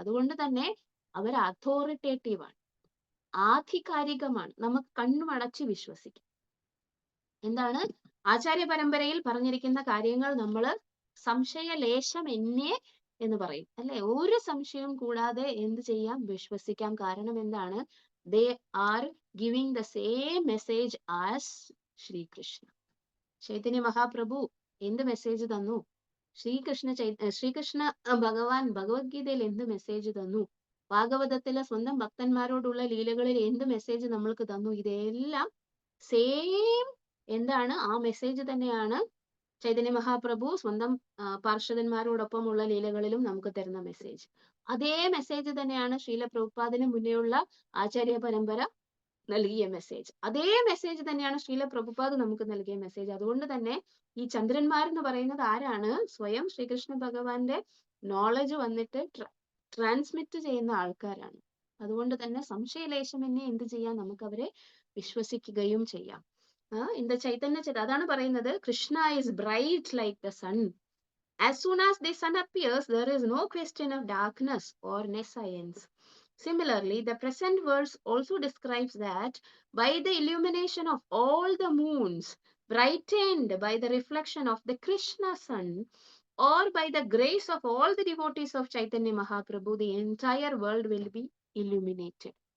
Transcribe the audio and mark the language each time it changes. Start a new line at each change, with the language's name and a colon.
Malayalam: അതുകൊണ്ട് തന്നെ അവർ അതോറിറ്റേറ്റീവാണ്, ആധികാരികമാണ്. നമുക്ക് കണ്ണുമടച്ച് വിശ്വസിക്കാം. എന്താണ്? ആചാര്യ പരമ്പരയിൽ പറഞ്ഞിരിക്കുന്ന കാര്യങ്ങൾ നമ്മൾ സംശയലേശം എന്നേ എന്ന് പറയും അല്ലെ. ഒരു സംശയവും കൂടാതെ എന്ത് ചെയ്യാം? വിശ്വസിക്കാം. കാരണം എന്താണ്?
English: they are giving the same message as Shri Krishna.
Malayalam: Chaitanya Mahaprabhu എന്ത് മെസ്സേജ് തന്നു? ശ്രീകൃഷ്ണ ഭഗവാൻ ഭഗവത്ഗീതയിൽ എന്ത് മെസ്സേജ് തന്നു? ഭാഗവതത്തിലെ സ്വന്തം ഭക്തന്മാരോടുള്ള ലീലകളിൽ എന്ത് മെസ്സേജ് നമ്മൾക്ക് തന്നു? ഇതെല്ലാം സെയിം എന്താണ്? ആ മെസ്സേജ് തന്നെയാണ് ചൈതന്യ മഹാപ്രഭു സ്വന്തം പാർഷദന്മാരോടൊപ്പമുള്ള ലീലകളിലും നമുക്ക് തരുന്ന മെസ്സേജ്. അതേ മെസ്സേജ് തന്നെയാണ് ശ്രീല പ്രഭുപാദിന് മുന്നേയുള്ള ആചാര്യ പരമ്പര നൽകിയ മെസ്സേജ്. അതേ മെസ്സേജ് തന്നെയാണ് ശ്രീല പ്രഭുപാദ് നമുക്ക് നൽകിയ മെസ്സേജ്. അതുകൊണ്ട് തന്നെ ഈ ചന്ദ്രന്മാരെന്ന് പറയുന്നത് ആരാണ്? സ്വയം ശ്രീകൃഷ്ണ ഭഗവാന്റെ നോളജ് വന്നിട്ട് ട്രാൻസ്മിറ്റ് ചെയ്യുന്ന ആൾക്കാരാണ്. അതുകൊണ്ട് തന്നെ സംശയലേശമെന്നെ എന്ത് ചെയ്യാം? നമുക്ക് അവരെ വിശ്വസിക്കുകയും ചെയ്യാം.
English: in the Chaitanya Charitamrita
Malayalam: അതാണ് പറയുന്നത്,
English: Krishna is bright like the sun. As soon as the sun appears, there is no question of darkness or nescience. Similarly, the present verse also describes that by the illumination of all the moons, brightened by the reflection of the Krishna sun, or by the grace of all the devotees of Chaitanya Mahaprabhu, the entire world will be illuminated.